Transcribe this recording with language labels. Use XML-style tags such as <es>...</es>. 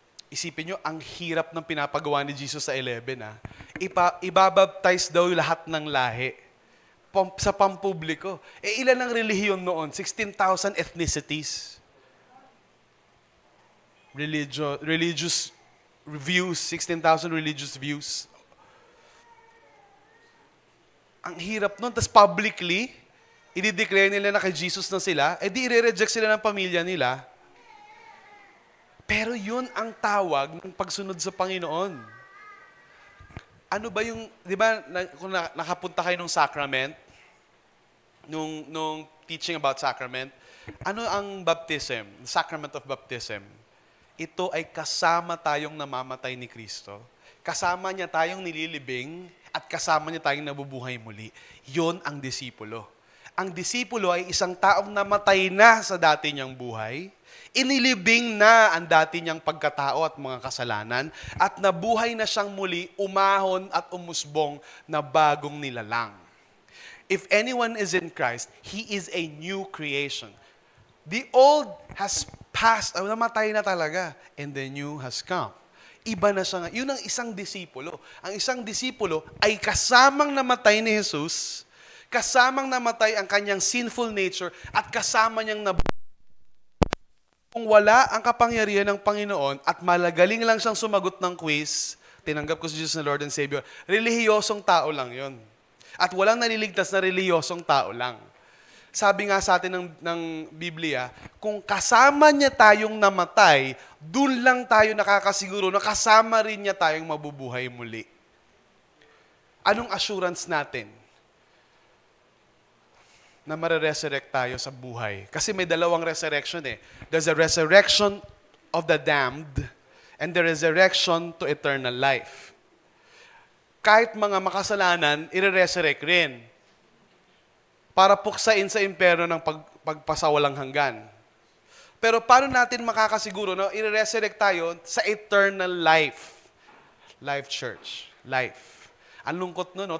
<tl>Isipin nyo, ang hirap ng pinapagawa ni Jesus sa 11. Ibabaptize daw lahat ng lahi sa pampubliko. Ilan ang relihiyon noon?</tl> <en>16,000 ethnicities. Religious views, 16,000 religious views.</en> <tl>Ang hirap nun. Tapos publicly, i-declare nila na kay Jesus na sila, di i-reject sila ng pamilya nila. Pero yun ang tawag ng pagsunod sa Panginoon. Ano ba yung, di ba, kung nakapunta kayo nung sacrament, nung</tl> <en>teaching about sacrament,</en> <tl>ano ang baptism, sacrament of baptism? ito ay kasama tayong namamatay ni Kristo. Kasama niya tayong nililibing at kasama niya tayong nabubuhay muli. Yon ang disipulo. Ang disipulo ay isang taong namatay na sa dati niyang buhay, inilibing na ang dati niyang pagkatao at mga kasalanan, at nabuhay na siyang muli, umahon at umusbong na bagong nilalang.</tl> <en>If anyone is in Christ, he is a new creation. The old has passed,</en> <tl>namatay na talaga,</tl> <en>and the new has come.</en> <tl>Iba na siya nga. Yun ang isang disipulo. Ang isang disipulo ay kasamang namatay ni Jesus, kasamang namatay ang kanyang sinful nature, at kasama niyang kung wala ang kapangyarihan ng Panginoon at malagaling lang siyang sumagot ng quiz, tinanggap ko si Jesus na Lord and Savior, relihiyosong tao lang yon. At walang naliligtas na relihiyosong tao lang. Sabi nga sa atin ng Biblia, kung kasama niya tayong namatay, dun lang tayo nakakasiguro na kasama rin niya tayong mabubuhay muli. Anong assurance natin na mare-resurrect tayo sa buhay? Kasi may dalawang resurrection eh.</tl> <en>There's a resurrection of the damned and the resurrection to eternal life.</en> <tl>Kahit mga makasalanan, ire-resurrect rin para puksain sa impyerno ng pagpasawalang hanggan. Pero paano natin makakasiguro na ire-resurrect tayo sa eternal life? Life Church. Life. Ang lungkot nun, no?</tl>